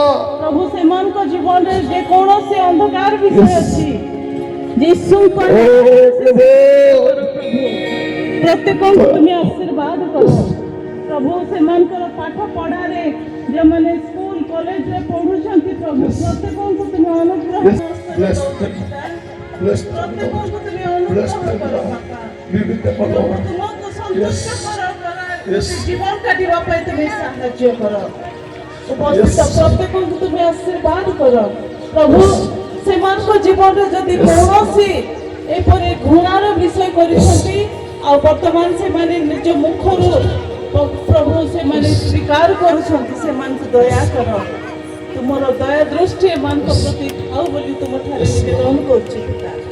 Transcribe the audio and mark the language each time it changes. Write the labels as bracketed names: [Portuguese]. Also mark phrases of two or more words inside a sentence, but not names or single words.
[Odia] ପ୍ରଭୁ ସେମାନଙ୍କ ଜୀବନରେ ଯେକୌଣସି ଅନ୍ଧକାର ବିଷୟ ଅଛି ଯୀଶୁଙ୍କ Oh, ପ୍ରଭୁ ପ୍ରତ୍ୟେକଙ୍କୁ ତୁମେ ଆଶୀର୍ବାଦ କର ପ୍ରଭୁ ସେମାନଙ୍କର ପାଠ ପଢ଼ାରେ ଯେଉଁମାନେ ସ୍କୁଲ କଲେଜରେ ପଢୁଛନ୍ତି ପ୍ରଭୁ ପ୍ରତ୍ୟେକଙ୍କୁ ତୁମେ ଅନୁଗ୍ରହ [English] Yes, bless them. Bless them, Lord. [Odia] ପ୍ରତ୍ୟେକଙ୍କୁ ତୁମେ [English] Bless [Odia] ଅନୁଗ୍ରହ [English] them, [Odia] କର [English] Lord. [Odia] ବାପା [English] Be with them, [Odia] ପ୍ରଭୁ [English] Lord. [Odia] ତୁମକୁ [English] Yes. [Odia] ସନ୍ତୁଷ୍ଟ କର [English] Yes. [Odia] ଜୀବନ କାଟିବା ପାଇଁ ତୁମେ ସାହାଯ୍ୟ କର ଉପସ୍ଥିତ [English] Yes. [Odia] ପ୍ରତ୍ୟେକଙ୍କୁ ତୁମେ ଆଶୀର୍ବାଦ କର ପ୍ରଭୁ ସେମାନଙ୍କ ଜୀବନରେ ଯଦି କୌଣସି ଏପରି ଘୃଣାର ବିଷୟ କରିଛନ୍ତି ଆଉ ବର୍ତ୍ତମାନ ସେମାନେ ନିଜ ମୁଖରୁ ପ୍ରଭୁ ସେମାନେ ସ୍ୱୀକାର କରୁଛନ୍ତି ସେମାନଙ୍କୁ ଦୟା କର ତୁମର ଦୟା ଦୃଷ୍ଟି ଏମାନଙ୍କ ପ୍ରତି ଥାଉ ବୋଲି ତୁମଠାରେ ନିବେଦନ କରୁଛି ପିତା